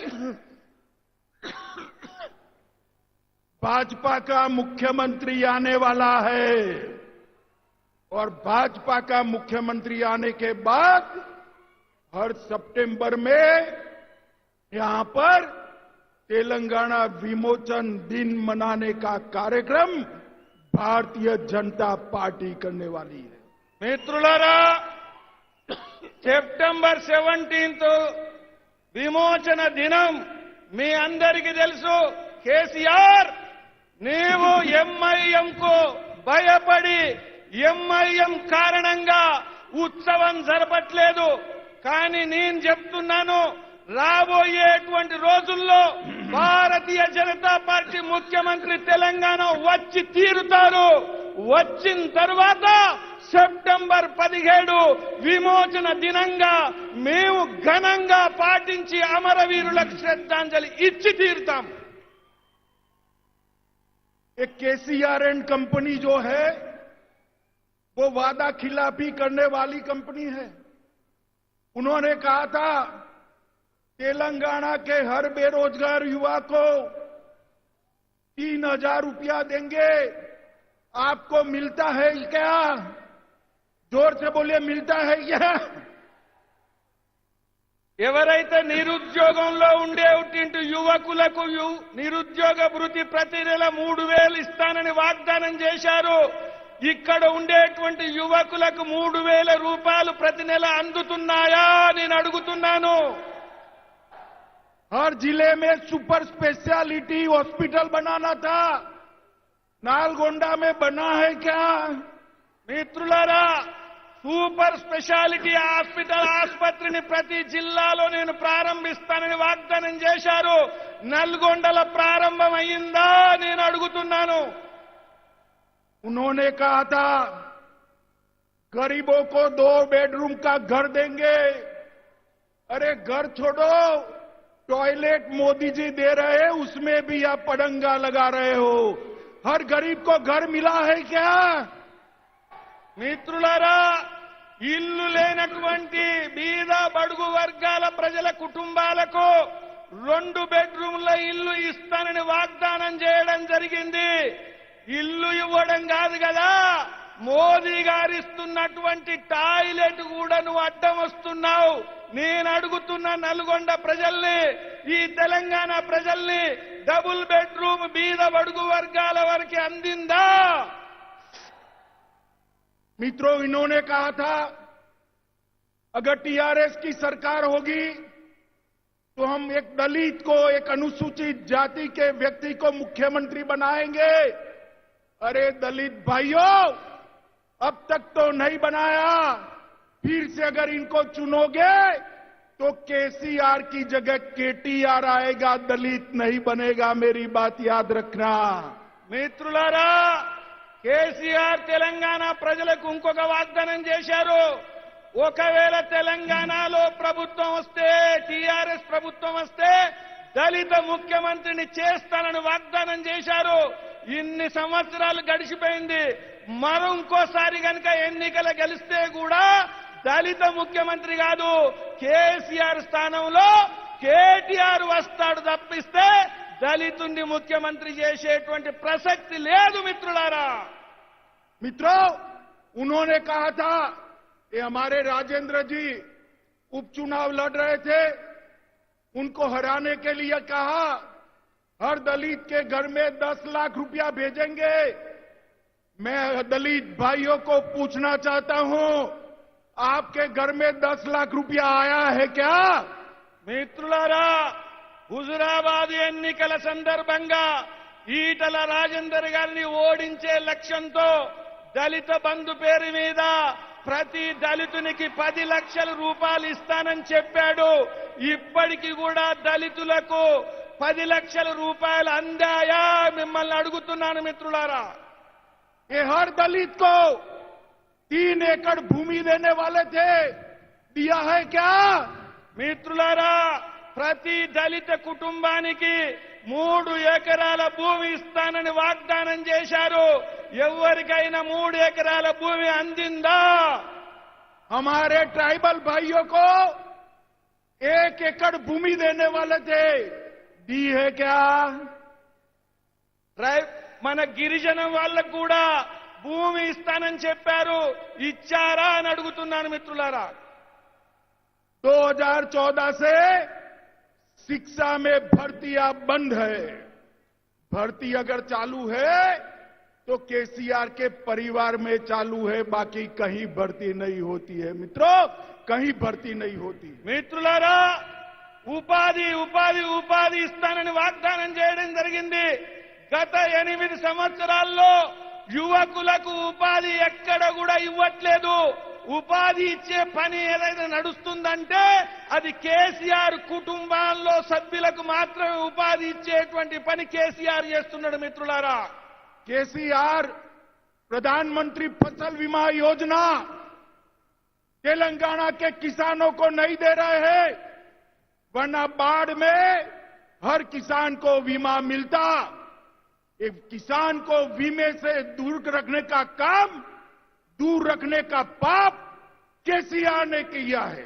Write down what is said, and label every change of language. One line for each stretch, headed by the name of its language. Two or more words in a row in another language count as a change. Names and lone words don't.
Hindi: भाजपा का मुख्यमंत्री आने वाला है और भाजपा का मुख्यमंत्री आने के बाद हर सितंबर में यहां पर तेलंगाना विमोचन दिन मनाने का कार्यक्रम भारतीय जनता पार्टी करने वाली है.
Telugu: మిత్రులారా, సెప్టెంబర్ 17 విమోచన దినం మీ అందరికీ తెలుసు. కేసీఆర్ నీవు ఎంఐఎంకు భయపడి ఎంఐఎం కారణంగా ఉత్సవం జరపట్లేదు. కానీ నేను చెప్తున్నాను, రాబోయేటువంటి రోజుల్లో భారతీయ జనతా పార్టీ ముఖ్యమంత్రి తెలంగాణ వచ్చి తీరుతారు. వచ్చిన తర్వాత సెప్టెంబర్ 17 విమోచన దినంగా మేము ఘనంగా పాటించి అమరవీరులకు శ్రద్ధాంజలి ఇచ్చి తీరుతాం.
Hindi: एक केसीआर
English: and company
Hindi: जो है वो वादा खिलाफी करने वाली कंपनी है. उन्होंने कहा था तेलंगाना के हर बेरोजगार युवा को 3000 रुपया देंगे. आपको मिलता है क्या? जोर से बोलिए, मिलता है क्या?
Telugu: ఎవరైతే నిరుద్యోగంలో ఉండేటువంటి యువకులకు నిరుద్యోగ భృతి ప్రతి నెల 3000 ఇస్తానని వాగ్దానం చేశారు. ఇక్కడ ఉండేటువంటి యువకులకు 3000 రూపాయలు ప్రతి నెల అందుతున్నాయా నేను అడుగుతున్నాను.
Hindi: हर जिले में
English: super specialty hospital
Hindi: बनाना था, नालगोंडा में बना है क्या?
Telugu: మిత్రులారా,
English: super speciality hospital
Telugu: ఆసుపత్రిని ప్రతి జిల్లాలో నేను ప్రారంభిస్తానని వాగ్దానం చేశారు. నల్గొండలో ప్రారంభం అయిందా నేను అడుగుతున్నాను.
Hindi: उन्होंने कहा था गरीबों को 2 बेडरूम का घर देंगे. अरे घर छोड़ो, टॉयलेट मोदी जी दे रहे हैं, उसमें भी आप पड़ंगा लगा रहे हो. हर गरीब को घर मिला है क्या?
Telugu: మిత్రులారా, ఇల్లు లేనటువంటి బీద బడుగు వర్గాల ప్రజల కుటుంబాలకు 2 బెడ్రూమ్ల ఇల్లు ఇస్తానని వాగ్దానం చేయడం జరిగింది. ఇల్లు ఇవ్వడం కాదు కదా, మోదీ గారు ఇస్తున్నటువంటి టాయిలెట్ కూడా నువ్వు అడ్డం వస్తున్నావు. నేను అడుగుతున్న నల్గొండ ప్రజల్ని, ఈ తెలంగాణ ప్రజల్ని,
English: double bedroom
Telugu: బీద బడుగు వర్గాల వరకు అందిందా?
Hindi: मित्रों, इन्होंने कहा था अगर टीआरएस की सरकार होगी तो हम एक दलित को, एक अनुसूचित जाति के व्यक्ति को मुख्यमंत्री बनाएंगे. अरे दलित भाइयों, अब तक तो नहीं बनाया. फिर से अगर इनको चुनोगे तो केसीआर की जगह केटीआर आएगा, दलित नहीं बनेगा. मेरी बात याद रखना.
Telugu: మిత్రులారా, కేసీఆర్ తెలంగాణ ప్రజలకు ఇంకొక వాగ్దానం చేశారు. ఒకవేళ తెలంగాణలో ప్రభుత్వం వస్తే, టీఆర్ఎస్ ప్రభుత్వం వస్తే దళిత ముఖ్యమంత్రిని చేస్తానని వాగ్దానం చేశారు. ఇన్ని సంవత్సరాలు గడిచిపోయింది. మరో ఇంకోసారి కనుక ఎన్నికలు గెలిస్తే కూడా దళిత ముఖ్యమంత్రి కాదు, కేసీఆర్ స్థానంలో కేటీఆర్ వస్తాడు తప్పిస్తే దళితుణ్ణి ముఖ్యమంత్రి చేసేటువంటి ప్రసక్తి లేదు. మిత్రులారా,
Hindi: मित्रों, उन्होंने कहा था, ये हमारे राजेंद्र जी उपचुनाव लड़ रहे थे, उनको हराने के लिए कहा हर दलित के घर में 10 लाख रुपया भेजेंगे. मैं दलित भाइयों को पूछना चाहता हूं, आपके घर में 10 लाख रुपया आया है क्या?
Telugu: మిత్రులారా, హుజురాబాద్ ఎన్నికల సందర్భంగా ఈటల రాజేందర్ గారిని ఓడించే లక్ష్యంతో దళిత బంధు పేరు మీద ప్రతి దళితునికి 10 లక్షల రూపాయలు ఇస్తానని చెప్పాడు. ఇప్పటికి కూడా దళితులకు 10 లక్షల రూపాయలు అందాయా? మిమ్మల్ని అడుగుతున్నాను మిత్రులారా.
Hindi: ये हर दलित को 3 एकड़ भूमि देने वाले थे, दिया है क्या?
Telugu: మిత్రులారా, ప్రతి దళిత కుటుంబానికి 3 ఎకరాల భూమి ఇస్తానని వాగ్దానం చేశారు. ఎవరికైనా 3 ఎకరాల భూమి అందిందా?
Hindi: हमारे ट्राइबल भाइयों को 1 एकड़ भूमि देने वाले थे, दी है क्या?
Telugu: మన గిరిజన వాళ్ళకు కూడా భూమి ఇస్తానని చెప్పారు, ఇచ్చారా అని అడుగుతున్నాను మిత్రులారా.
Hindi: 2014 से शिक्षा में भर्तियां बंद है. भर्ती अगर चालू है तो केसीआर के परिवार में चालू है, बाकी कहीं भर्ती नहीं होती है. मित्रों, कहीं भर्ती नहीं होती.
Telugu: మిత్రులారా, ఉపాధి ఉపాధి ఉపాధి ఇస్తానని వాగ్దానం చేయడం జరిగింది. గత 8 సంవత్సరాల్లో యువకులకు ఉపాధి ఎక్కడ కూడా ఇవ్వట్లేదు. ఉపాధి ఇచ్చే పని ఏదైనా నడుస్తుందంటే అది కేసీఆర్ కుటుంబాల్లో సభ్యులకు మాత్రమే ఉపాధి ఇచ్చేటువంటి పని కేసీఆర్ చేస్తున్నాడు. మిత్రులారా,
Hindi: केसीआर प्रधानमंत्री फसल बीमा योजना तेलंगाना के किसानों को नहीं दे रहे हैं, वरना बाढ़ में हर किसान को बीमा मिलता. एक किसान को बीमे से दूर रखने का काम, दूर रखने का पाप केसीआर ने किया है.